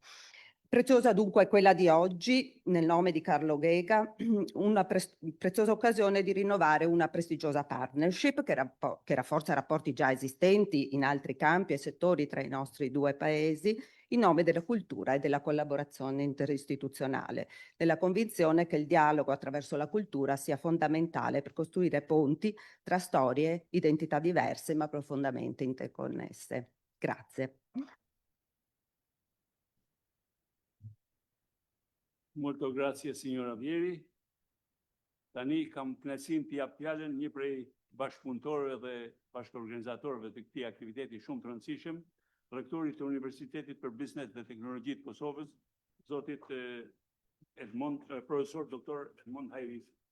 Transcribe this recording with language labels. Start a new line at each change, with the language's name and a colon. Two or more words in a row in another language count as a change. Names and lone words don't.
Italian: Preziosa dunque è quella di oggi, nel nome di Carlo Ghega, una preziosa occasione di rinnovare una prestigiosa partnership che rafforza rapporti già esistenti in altri campi e settori tra i nostri due paesi, in nome della cultura e della collaborazione interistituzionale, nella convinzione che il dialogo attraverso la cultura sia fondamentale per costruire ponti tra storie, identità diverse ma profondamente interconnesse. Grazie. Molto grazie, signora Vieri.
Albanian: Tani kam kënaqësinë t'ia jap fjalën një prej bashkëpunëtorëve dhe bashkëorganizatorëve të këtij aktiviteti shumë të rëndësishëm, rektorit të Universitetit për Biznes dhe Teknologji të Kosovës, zotit profesor doktor Edmond Hajris.